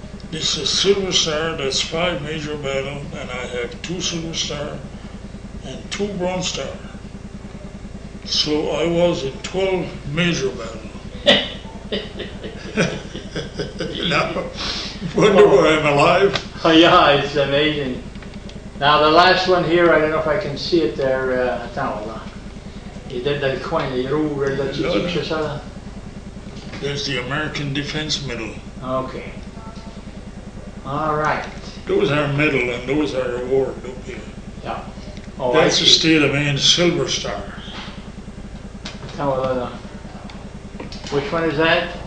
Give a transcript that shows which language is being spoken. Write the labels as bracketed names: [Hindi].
[English] This is Silver Star, that's 5 major battle, and I have 2 Silver Star and 2 Bronze Star. So I was in 12 major battles. Now, wonder why I'm alive. Oh yeah, it's amazing. Now the last one here, I don't know if I can see it there. [French] Attends, là. Il est dans le coin, les rouges, là, tu dis que c'est ça, là? [English] There's the American Defense Medal. Okay. All right. Those are medal and those are award, okay? Yeah. Oh, that's the state of Maine Silver Star. [French] Attends, là, là. [English] Which one is that?